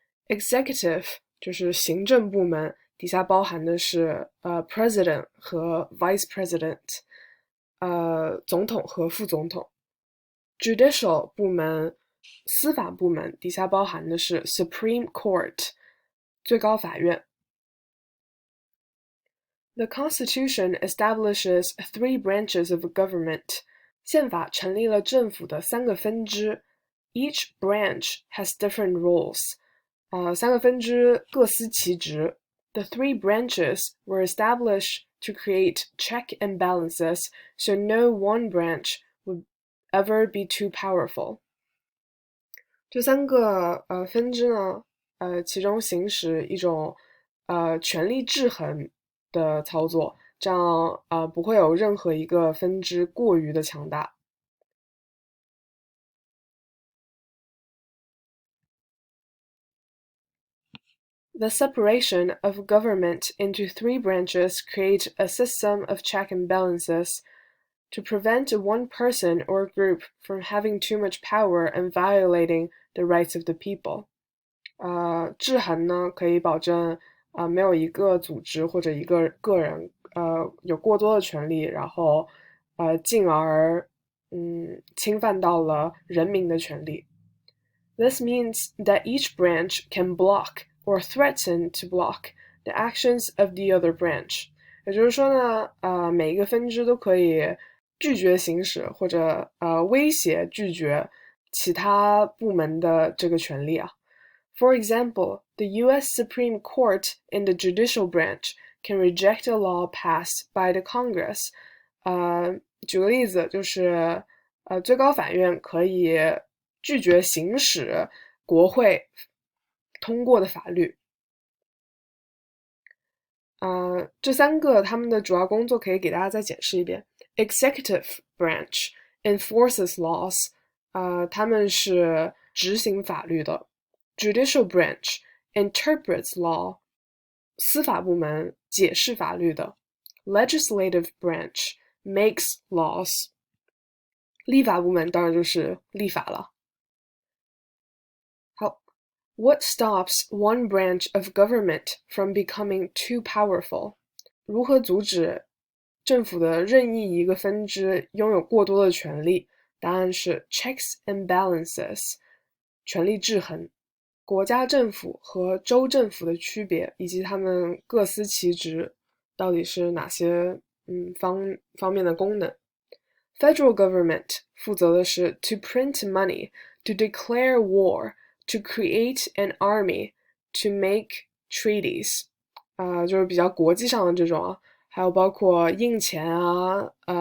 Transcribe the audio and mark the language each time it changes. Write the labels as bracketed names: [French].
[Chinese] Executive 就是行政部门，底下包含的是President 和 Vice President 总统和副总统。 Judicial 部门司法部门底下包含的是 Supreme Court 最高法院。 [English] The Constitution establishes three branches of government. [Chinese] 宪法成立了政府的三个分支。 [English] Each branch has different roles. [Chinese] 三个分支各司其职。 [English] The three branches were established to create check and balances, so no one branch would ever be too powerful. [Chinese] 这三个分支呢，其中行使一种权力制衡的操作，这样不会有任何一个分支过于的强大。 [English] The separation of government into three branches create a system of check and balances to prevent one person or group from having too much power and violating the rights of the people. [Chinese] 制衡呢可以保证没有一个组织或者一个个人有过多的权利，然后进而侵犯到了人民的权利。 [English] This means that each branch can block or threaten to block the actions of the other branch. [Chinese] 也就是说呢，每一个分支都可以拒绝行使或者威胁拒绝其他部门的这个权利啊。 [English] For example, the U.S. Supreme Court in the judicial branch can reject a law passed by the Congress. [Chinese] 举个例子，就是最高法院可以拒绝行使国会通过的法律。这三个他们的主要工作可以给大家再解释一遍。 [English] Executive branch enforces laws， [Chinese] 他们是执行法律的。 [English] Judicial branch interprets law， [Chinese] 司法部门解释法律的。 [English] Legislative branch makes laws， [Chinese] 立法部门当然就是立法了。 [English] 好 ，What stops one branch of government from becoming too powerful？ [Chinese] 如何阻止政府的任意一个分支拥有过多的权利？答案是 [English] checks and balances， [Chinese] 权力制衡。国家政府和州政府的区别，以及他们各司其职，到底是哪些方面的功能 ？Federal government 负责的是 [English] to print money, to declare war, to create an army, to make treaties， [Chinese] 就是比较国际上的这种啊，还有包括印钱啊，